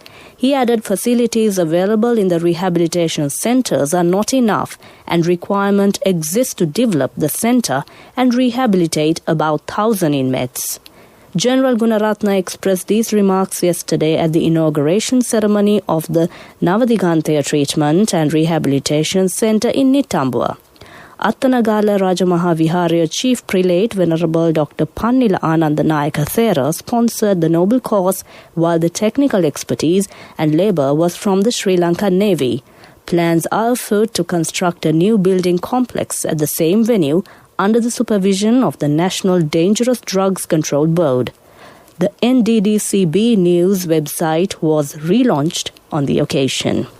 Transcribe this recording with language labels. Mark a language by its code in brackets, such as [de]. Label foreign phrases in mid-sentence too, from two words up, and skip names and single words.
[en] He added facilities available in the rehabilitation centres are not enough and requirement exists to develop the centre and rehabilitate about 1,000 inmates. General Gunaratna expressed these remarks yesterday at the inauguration ceremony of the Navadigantaya Treatment and Rehabilitation Centre in Nitambua. Attanagala Rajamaha Viharaya Chief Prelate Venerable Dr. Pannila Anandanayaka Thera sponsored the noble cause, while the technical expertise and labour was from the Sri Lanka Navy. Plans are afoot to construct a new building complex at the same venue under the supervision of the National Dangerous Drugs Control Board. The NDDCB News website was relaunched on the occasion.